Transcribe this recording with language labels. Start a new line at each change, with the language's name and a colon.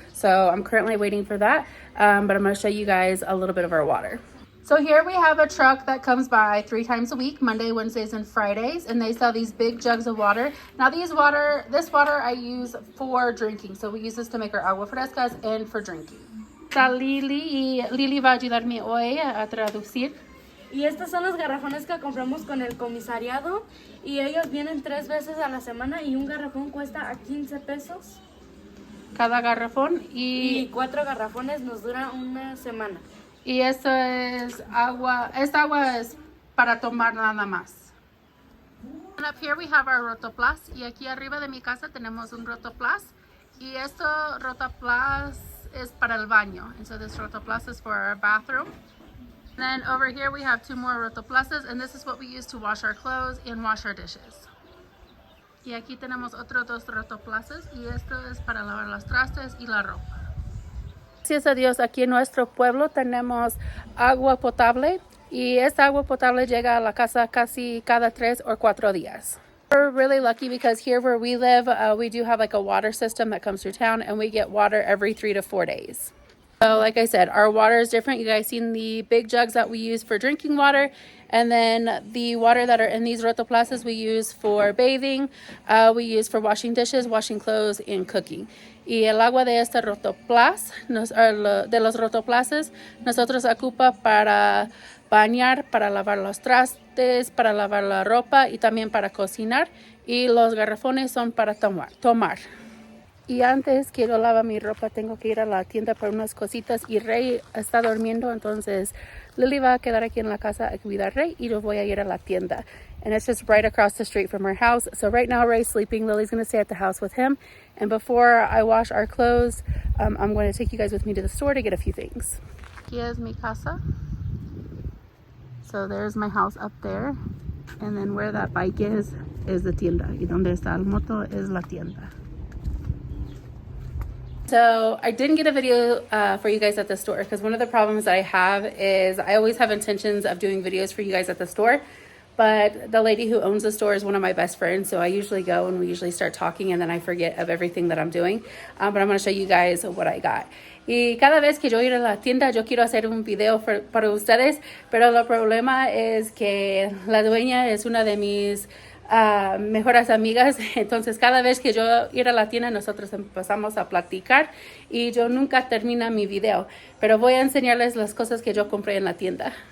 English: So I'm currently waiting for that. But I'm going to show you guys a little bit of our water. So here we have a truck that comes by 3 times a week, Monday, Wednesdays, and Fridays, and they sell these big jugs of water. Now this water I use for drinking. So we use this to make our agua frescas and for drinking.
Spanish: Está Lily, y Lily va a ayudarme hoy a traducir. Y estos son los garrafones que compramos con el comisariado, y ellos vienen 3 veces a la semana, y un garrafón cuesta a 15 pesos. Cada garrafón, y 4 garrafones nos dura una semana. Y esto es agua, esta agua es para tomar nada más.
English: And up here we have our rotoplas,
Spanish: y aquí arriba de mi casa tenemos un rotoplas, y esto rotoplas es para el baño.
English: And so this rotoplas is for our bathroom. Then over here we have 2 more rotoplases, and this is what we use to wash our clothes and wash our dishes.
Spanish: Y aquí tenemos otros 2 rotoplases, y esto es para lavar los trastes y la ropa. Gracias a Dios, aquí en nuestro pueblo tenemos agua potable, y esta agua potable llega a la casa casi cada 3 o 4 días.
English: We're really lucky because here where we live, we do have like a water system that comes through town, and we get water every 3 to 4 days. So like I said, our water is different. You guys seen the big jugs that we use for drinking water, and then the water that are in these rotoplasas we use for bathing, we use for washing dishes, washing clothes, and cooking.
Spanish: Y el agua de este rotoplas, de los rotoplases, nosotros ocupa para bañar, para lavar los trastes, para lavar la ropa y también para cocinar. Y los garrafones son para tomar. Y antes que yo lava mi ropa, tengo que ir a la tienda por unas cositas, y Rey está durmiendo, entonces Lily va a quedar aquí en la casa a cuidar a Rey, y yo voy a ir a la tienda.
English: And it's just right across the street from our house. So right now Ray's sleeping. Lily's going to stay at the house with him. And before I wash our clothes, I'm going to take you guys with me to the store to get a few things.
Spanish: Aquí es mi casa.
English: So there's my house up there. And then where that bike is the tienda.
Spanish: Y donde está el moto es la tienda.
English: So I didn't get a video for you guys at the store, because one of the problems that I have is I always have intentions of doing videos for you guys at the store, but the lady who owns the store is one of my best friends, so I usually go and we usually start talking, and then I forget of everything that I'm doing. But I'm going to show you guys what I got.
Spanish: Y cada vez que yo ir a la tienda, yo quiero hacer un video para ustedes, pero el problema es que la dueña es una de mis mejores amigas, entonces cada vez que yo ir a la tienda nosotros empezamos a platicar y yo nunca termino mi video, pero voy a enseñarles las cosas que yo compré en la tienda.